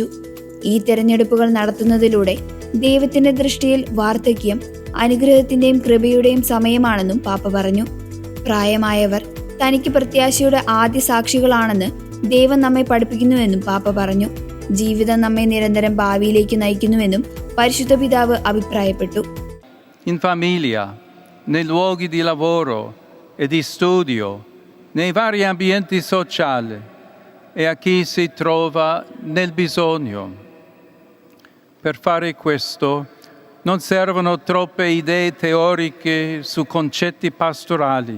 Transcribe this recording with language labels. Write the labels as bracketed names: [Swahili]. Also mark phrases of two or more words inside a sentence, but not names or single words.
[Malayalam] ഈ തെരഞ്ഞെടുപ്പുകൾ നടത്തുന്നതിലൂടെ ദൈവത്തിന്റെ ദൃഷ്ടിയിൽ വാർദ്ധക്യം അനുഗ്രഹത്തിന്റെയും കൃപയുടെയും സമയമാണെന്നും പാപ്പ പറഞ്ഞു. പ്രായമായവർ തനിക്ക് പ്രത്യാശയുടെ ആദ്യ സാക്ഷികളാണെന്ന് ദൈവം നമ്മെ പഠിപ്പിക്കുന്നുവെന്നും പാപ്പ പറഞ്ഞു. ജീവിതം നമ്മെ നിരന്തരം ഭാവിയിലേക്ക് നയിക്കുന്നുവെന്നും പരിശുദ്ധ പിതാവ് അഭിപ്രായപ്പെട്ടു. [Italian] In famiglia, nei luoghi di lavoro e di studio, nei vari ambienti sociali e a chi si trova nel bisogno. Per fare questo non servono troppe idee teoriche su concetti pastorali.